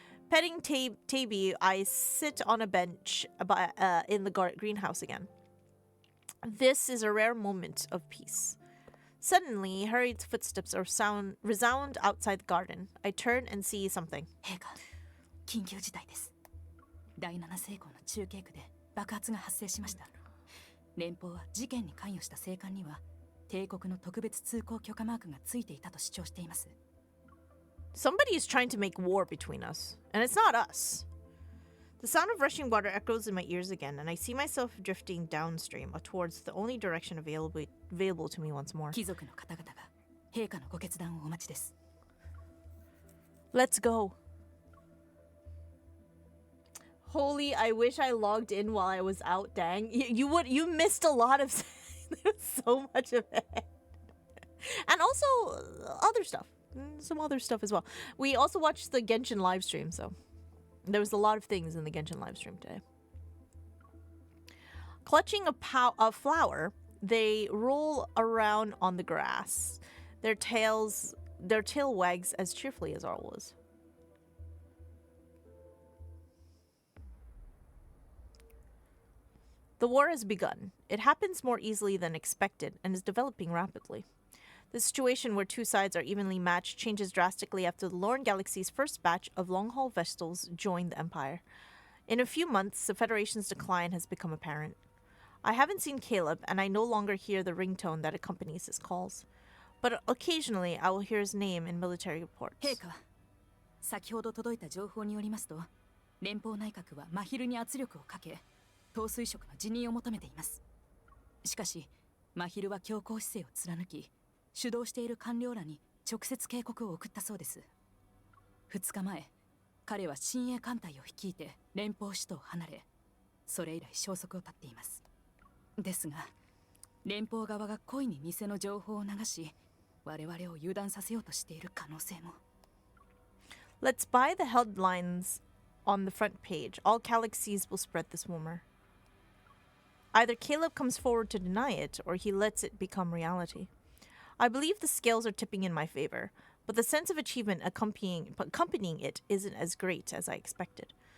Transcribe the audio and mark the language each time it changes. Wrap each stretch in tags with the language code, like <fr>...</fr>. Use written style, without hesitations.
<en>Petting Taby, I sit on a bench in the greenhouse again. This is a rare moment of peace. Suddenly, hurried footsteps resound outside the garden. I turn and see something.</en> <ja>陛下、緊急事態です。第7星港の中継区で爆発が発生しました。連邦は事件に関与した政官には帝国の特別通行許可マークがついていたと主張しています。</ja> <en>Somebody is trying to make war between us, and it's not us. The sound of rushing water echoes in my ears again, and I see myself drifting downstream towards the only direction available to me once more.</en> <ja>貴族の方々が陛下のご決断をお待ちです。</ja> <en>Let's go. Holy, I wish I logged in while I was out, dang. You missed a lot of there was so much of it. And also other stuff. Some other stuff as well. We also watched the Genshin live stream, so there was a lot of things in the Genshin live stream today. Clutching a flower, they roll around on the grass. Their tail wags as cheerfully as ours. The war has begun. It happens more easily than expected and is developing rapidly. The situation where two sides are evenly matched changes drastically after the Lorne Galaxy's first batch of long-haul vessels joined the Empire. In a few months, the Federation's decline has become apparent. I haven't seen Caleb, and I no longer hear the ringtone that accompanies his calls. But occasionally, I will hear his name in military reports.</en> <ja>陛下は先ほど届いた情報によりますと、連邦内閣は真昼に圧力をかけ、統帥職の辞任を求めています。しかし、真昼は強硬姿勢を貫き、主導している官僚らに直接警告を送ったそうです。 2日前、彼は親衛艦隊を率いて連邦首都を離れ、それ以来消息を絶っています。ですが、連邦側が故意に偽の情報を流し、我々を油断させようとしている可能性も。</ja> <en>Let's buy the headlines on the front page. All galaxies will spread this rumor. Either Caleb comes forward to deny it, or he lets it become reality. I believe the scales are tipping in my favor, but the sense of achievement accompanying it isn't as great as I expected.</en>